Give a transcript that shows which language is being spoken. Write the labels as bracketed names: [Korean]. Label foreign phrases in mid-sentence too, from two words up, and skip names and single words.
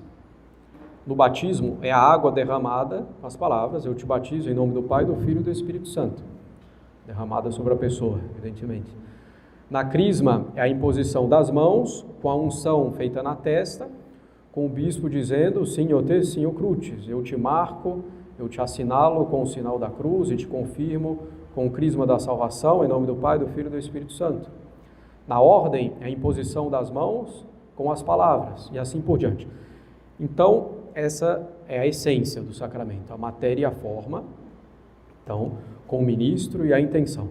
[Portuguese] No batismo, é a água derramada, as palavras: eu te batizo em nome do Pai, do Filho e do Espírito Santo. Derramada sobre a pessoa, evidentemente. Na crisma, é a imposição das mãos, com a unção feita na testa, com o bispo dizendo: [Latin] Signo te, signo crucis, [Portuguese] eu te marco, eu te assinalo com o sinal da cruz e te confirmo com o crisma da salvação, em nome do Pai, do Filho e do Espírito Santo. Na ordem, é a imposição das mãos com as palavras, e assim por diante. Então, essa é a essência do sacramento, a matéria e a forma, então, com o ministro e a intenção.